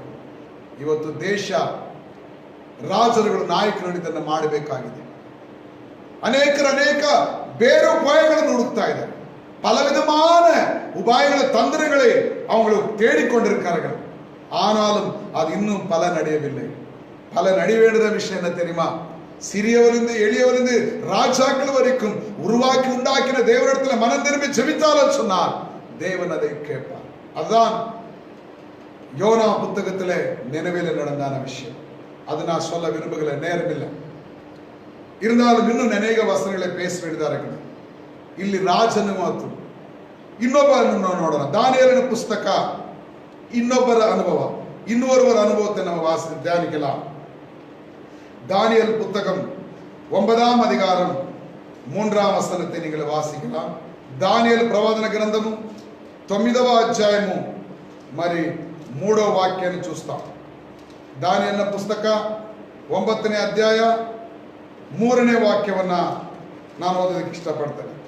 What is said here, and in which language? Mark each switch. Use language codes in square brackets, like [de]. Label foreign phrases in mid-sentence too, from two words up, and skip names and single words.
[kn] ಇವತ್ತು ದೇಶ, ರಾಜರುಗಳು, ನಾಯಕರು ಇದನ್ನು ಮಾಡಬೇಕಾಗಿದೆ. ಅನೇಕ ಬೇರೆ ಉಪಾಯಗಳನ್ನು ಹುಡುಕ್ತಾ ಇದ್ದಾರೆ. [ta] பலவிதமான உபாயங்களை, தந்திரங்களை அவங்களுக்கு தேடிக்கொண்டிருக்கிறார்கள். ஆனாலும் அது இன்னும் பலன் அடையவில்லை. பலன் அடைய வேண்டிய விஷயம் என்ன தெரியுமா? சிறியவரிலிருந்து எளியவரிலிருந்து ராஜாக்கள் வரைக்கும் உருவாக்கி உண்டாக்கின தேவனிடத்தில் மனம் திரும்பி ஜெபித்தாலும் சொன்னார், தேவன் அதை கேட்பார். அதுதான் யோனா புத்தகத்தில் நினைவில் நடந்தான விஷயம். அது நான் சொல்ல விரும்புகிற நேரம் இல்லை. இருந்தாலும் இன்னும் அநேக வசனங்களை பேச வேண்டியதாக இருக்குது. [kn] ಇಲ್ಲಿ ರಾಜನ ಮಾತು, ಇನ್ನೊಬ್ಬರನ್ನು ನೋಡೋಣ. ದಾನಿಯೇಲನ ಪುಸ್ತಕ, ಇನ್ನೊಬ್ಬರ ಅನುಭವ, ಇನ್ನೊರುವರ ಅನುಭವத்தை [ta] நம்ம தியானிக்கலாம். தானியேல் புத்தகம் 9ஆம் அதிகாரம் 3ஆம் வசனத்தை நீங்கள் வாசிக்கலாம். [te] దానియేలు ప్రవచన గ్రంథము 9వ అధ్యాయము మరి 3వ వాక్యాన్ని చూస్తాం. [kn] ದಾನಿಯೇಲನ ಪುಸ್ತಕ 9ನೇ ಅಧ್ಯಾಯ 3ನೇ ವಾಕ್ಯವನ್ನ ನಾನು ಓದೋದಕ್ಕೆ ಇಷ್ಟಪಡ್ತೇನೆ.